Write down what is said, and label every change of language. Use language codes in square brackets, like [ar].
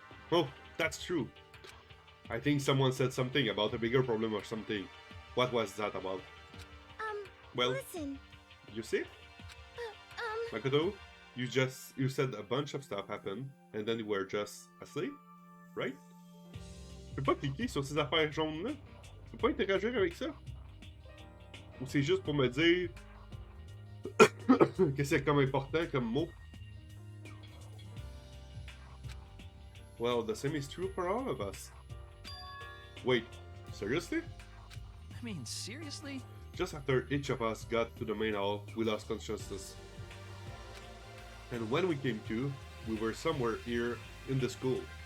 [en] Oh, that's true. I think someone said something about a bigger problem or something. What was that about? Well, listen. You see? Makoto, you said a bunch of stuff happened, and then you were just asleep, right? [fr] Je peux pas cliquer sur ces affaires jaunes-là? Je peux pas interagir avec ça? Ou c'est juste pour me dire que c'est comme important comme mot? [en] Well, the same is true for all of us. Wait, seriously? I mean, seriously? Just after each of us got to the main hall, we lost consciousness. And when we came to, we were somewhere here in the school.